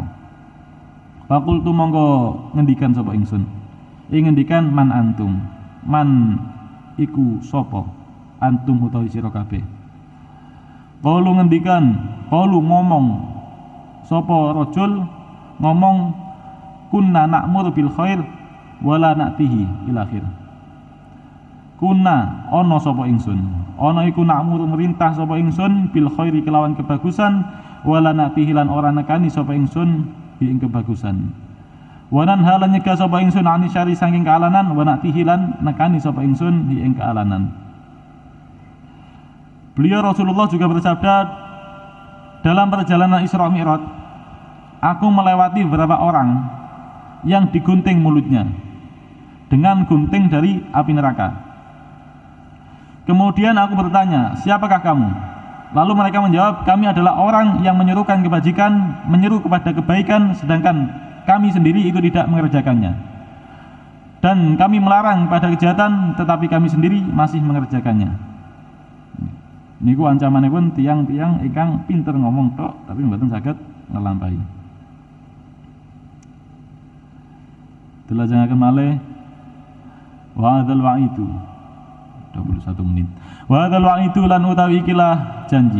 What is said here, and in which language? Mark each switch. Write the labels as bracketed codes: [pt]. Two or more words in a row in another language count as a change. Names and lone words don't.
[jv] Fakultu mongko ngendikan sapa ingsun ngendikan [ar] man antum, [jv] man iku sapa antum utawi sira kabeh. Qalu ngendikan, qalu ngomong sapa rajul ngomong [ar] kunna na'mur bil khair wala na'tihi ila akhir. [jv] Kuna ana sapa ingsun, ana iku na'muru merintah sapa ingsun [ar] bil khairi [jv] kelawan kebagusan [ar] wala na'tihi [jv] lan ora nekani sapa ingsun ing kebagusan. [ar] Wa nanha [jv] lan nyegah sapa ingsun [ar] ani syari [jv] saking kealanan [ar] wa na'tihi [jv] lan nekani sapa ingsun ing kealanan. [id] Beliau Rasulullah juga bersabda dalam perjalanan Isra Mi'raj, aku melewati beberapa orang yang digunting mulutnya dengan gunting dari api neraka. Kemudian aku bertanya, siapakah kamu? Lalu mereka menjawab, kami adalah orang yang menyerukan kebajikan, menyeru kepada kebaikan, sedangkan kami sendiri itu tidak mengerjakannya. Dan kami melarang pada kejahatan, tetapi kami sendiri masih mengerjakannya. [jv] Niku ancamanipun tiang-tiang ingkang pinter ngomong tok, tapi mboten saged ngelampahi. Delajengaken malih [ar] wa hadzal wa'idu [jv] 21 menit. [ar] Wa hadzal wa'idu [jv] lan utawi ikilah janji.